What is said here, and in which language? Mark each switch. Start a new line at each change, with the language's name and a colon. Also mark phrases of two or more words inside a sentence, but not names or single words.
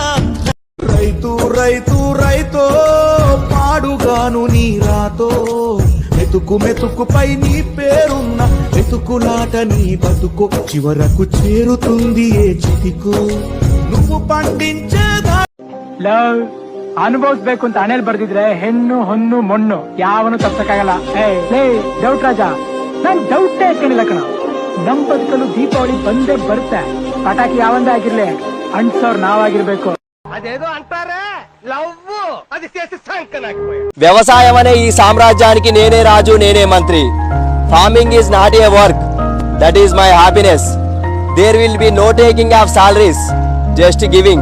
Telugu: రైతు రైతు రైతో పాడుగాను నీ రాతో, మెతుకు మెతుకుపై నీ పేరున్న మెతుకులాట నీ బతుకు చివరకు చేరుతుంది ఏ చితికు నువ్వు పండించే.
Kannada: ಲವ್ ಅನುಭವಿಸ್ಬೇಕು ಅಂತ ಹಣೆಲ್ ಬರ್ದಿದ್ರೆ ಹೆಣ್ಣು ಹೊನ್ನು ಮೊಣ್ಣು ಯಾವನು ತಪ್ಸಕ್ಕಾಗಲ್ಲ. ಡೌಟ್ ರಾಜ, ನಾನ್ ಡೌಟೇ ಹಾಕೊಂಡಿಲ್ಲ ಕಣ. ನಮ್ ಬದುಕಲು ದೀಪಾವಳಿ ಬಂದೇ ಬರುತ್ತೆ. ಪಟಾಕಿ ಯಾವಂದೇ ಆಗಿರ್ಲಿ, ಅಂಟ್ಸೋರ್ ನಾವಾಗಿರ್ಬೇಕು.
Telugu: అదేదో అంటారా లవ్ అది చేసి సంకనాకిపోయా. వ్యవసాయం అనే ఈ సామ్రాజ్యానికి నేనే రాజు, నేనే మంత్రి.
English: Farming is not a work, That is my happiness. There will be no taking of salaries, just giving.